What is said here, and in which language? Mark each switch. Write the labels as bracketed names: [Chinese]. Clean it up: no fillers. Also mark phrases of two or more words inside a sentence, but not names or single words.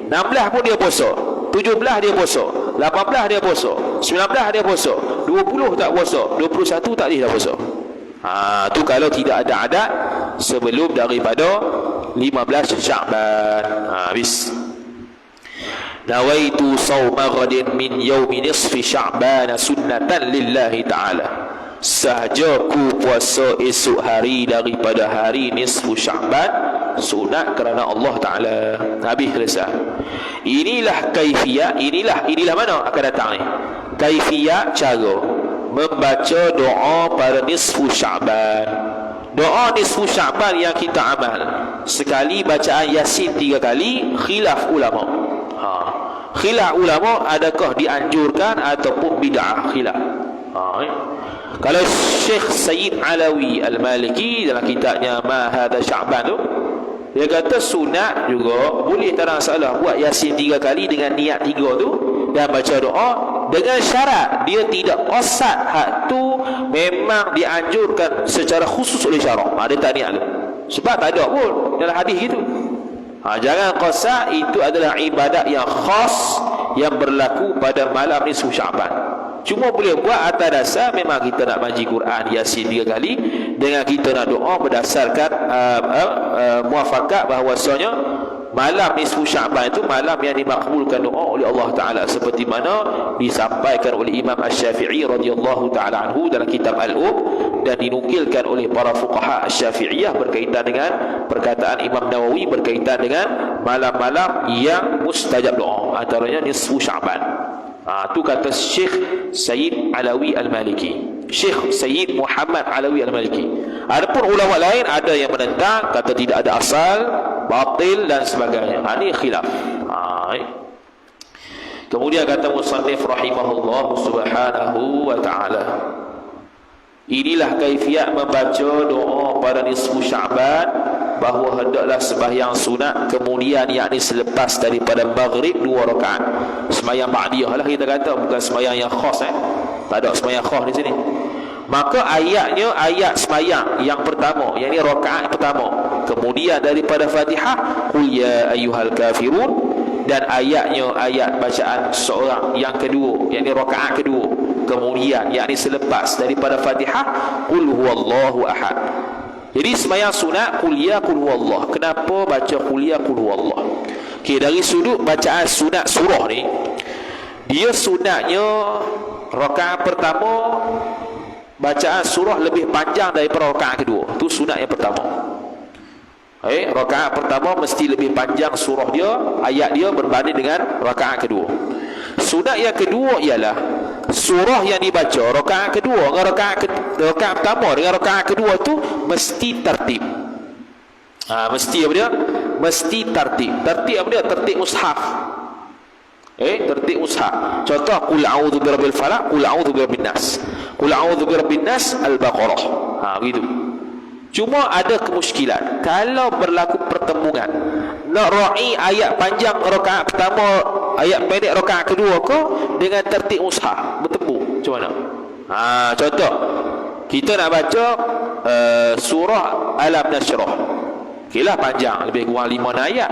[Malay] 16 pun dia puasa. 17 dia puasa. 18 dia puasa. 19 dia puasa. 20 tak puasa. 21 tak boleh dah puasa. Tu kalau tidak ada adat sebelum daripada 15 Sya'ban. Habis. [Arabic] نويت صوم غد من يوم نصف شعبان سنة لله تعالى. [Malay] Sahaja ku puasa esok hari daripada hari nisfu Sya'ban sunat kerana Allah Ta'ala. Habis selesai. Inilah kaifiyat, inilah mana akan datang ni. Kaifiyat cara membaca doa pada nisfu Sya'ban. Doa nisfu Sya'ban yang kita amal, sekali bacaan Yasin 3 kali, khilaf ulama. Khilaf ulama adakah dianjurkan ataupun bid'ah, khilaf. Kalau Syekh Sayyid Alawi Al-Maliki dalam kitabnya Ma Hadha Sya'ban tu, dia kata sunat juga, boleh tak ada masalah buat Yasin 3 kali dengan niat 3 tu dan baca doa dengan syarat dia tidak qasad. Hak tu memang dianjurkan secara khusus oleh syarak. Dia tak niat tu. Sebab tak ada pun dalam hadis gitu. Jangan qasad, itu adalah ibadat yang khas yang berlaku pada malam nisfu Sya'ban. Cuma boleh buat atas dasar memang kita nak baca Quran Yasin 3 kali dengan kita nak doa berdasarkan muafakat bahawasanya malam nisfu Sya'ban itu malam yang dimakbulkan doa oleh Allah Ta'ala, seperti mana disampaikan oleh Imam Asy-Syafi'i [Arabic] رضي الله تعالى عنه [Malay] dalam kitab dan dinukilkan oleh para fuqaha Asy-Syafi'iyah berkaitan dengan perkataan Imam Nawawi berkaitan dengan malam-malam yang mustajab doa, antaranya nisfu Sya'ban. Tu kata Syekh Sayyid Alawi Al-Maliki, Syekh Sayyid Muhammad Alawi Al-Maliki. Adapun ulama lain ada yang menentang, kata tidak ada asal, batil dan sebagainya. Ini khilaf. Kemudian kata musannif [Arabic] رحمه الله سبحانه وتعالى, [Malay] inilah kaifiyat membaca doa pada nisfu Sya'ban, bahawa hendaklah sembahyang sunat kemudian yakni selepas daripada maghrib 2 rakaat. Sembahyang ba'diyah lah kita kata, bukan sembahyang yang khas. Tak ada sembahyang khas di sini. Maka ayatnya ayat sembahyang yang pertama, yakni rakaat pertama. Kemudian daripada Fatihah qul ya ayyuhal kafirun, dan ayatnya ayat bacaan seorang yang kedua, yakni rakaat kedua. Kemudian yakni selepas daripada Fatihah qul huwallahu ahad. Jadi sembahyang sunat qul ya qul huwallah. Kenapa baca qul ya qul huwallah? Dari sudut bacaan sunat surah ni, dia sunatnya rakaat pertama bacaan surah lebih panjang daripada rakaat kedua. Tu sunat yang pertama. Rakaat pertama mesti lebih panjang surah dia, ayat dia berbanding dengan rakaat kedua. Sunat yang kedua ialah surah yang dibaca rakaat kedua dengan rakaat pertama dengan rakaat kedua tu mesti tertib. Mesti apa dia? Mesti tertib. Tertib apa dia? Tertib mushaf. Tertib mushaf. Contoh qul a'udzu birabbil falaq, qul a'udzu birabbin nas. Qul a'udzu birabbin nas al-baqarah. Begitu. Cuma ada kemusykilan kalau berlaku pertembungan, nak ra'i ayat panjang rakaat pertama, ayat pendek rakaat kedua ke dengan tertib mushaf, bertembung macam mana? Contoh kita nak baca surah Alam Nashrah, okeylah panjang, lebih kurang 5 ayat.